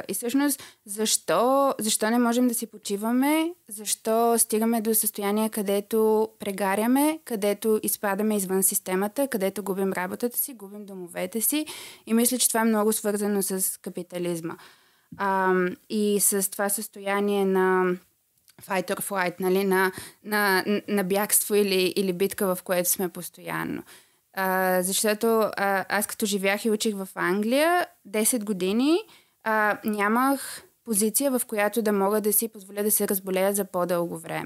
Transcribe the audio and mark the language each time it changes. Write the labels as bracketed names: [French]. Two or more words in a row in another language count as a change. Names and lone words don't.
[Bulgarian] И всъщност, защо не можем да си почиваме? Защо стигаме до състояние, където прегаряме, където изпадаме извън системата, където губим работата си, губим домовете си? И мисля, че това е много свързано с капитализма. И с това състояние на [English] fight or flight, [Bulgarian] нали? на бягство или битка, в което сме постоянно. Защото аз като живях и учих в Англия 10 години, нямах позиция, в която да мога да си позволя да се разболея за по-дълго време.